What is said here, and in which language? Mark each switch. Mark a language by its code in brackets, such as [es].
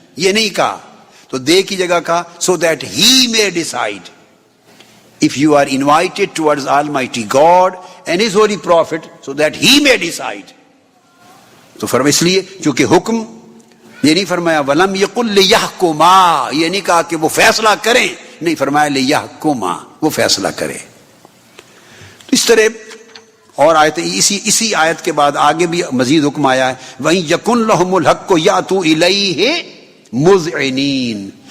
[ur] یہ نہیں کہا تو دے کی جگہ کہا [en] so that he may decide. If you are invited towards Almighty God and His holy prophet, so that He may decide. [ur] تو فرما اس لیے چونکہ حکم یہ نہیں فرمایا ولم یقل لیحکما، یہ نہیں کہا کہ وہ فیصلہ کریں، نہیں فرمایا لیحکما، وہ فیصلہ کرے. تو اس طرح اور آیتیں اسی آیت کے بعد آگے بھی مزید حکم آیا ہے [ar] وَإِن يَكُنْ لَهُمُ الْحَقُّ يَأْتُوا إِلَيْهِ مُذْعِنِينَ.